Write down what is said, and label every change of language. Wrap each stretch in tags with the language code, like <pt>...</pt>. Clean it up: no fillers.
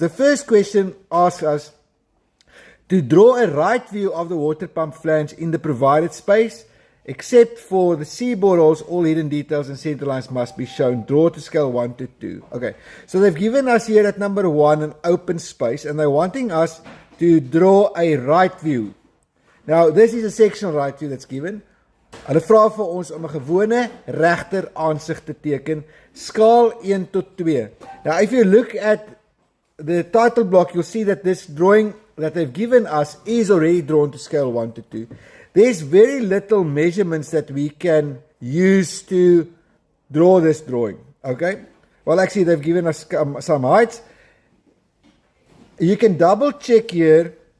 <en>The first question asks us to draw a right view of the water pump flange in the provided space, except for the C boreholes, all hidden details and center lines must be shown. Draw to scale 1 to 2. Okay, so they've given us here at number 1 an open space, and they're wanting us to draw a right view. Now, this is a sectional right view that's given.</en> <af>Hulle vra vir ons om 'n gewone regter aansig te teken, skaal 1 tot 2.</af> <en>Now, if you look at the title block, you'll see that this drawing that they've given us is already drawn to scale 1 to 2. There's very little measurements that we can use to draw this drawing. Okay? Well, actually, they've given us some heights. You can double check here.</en>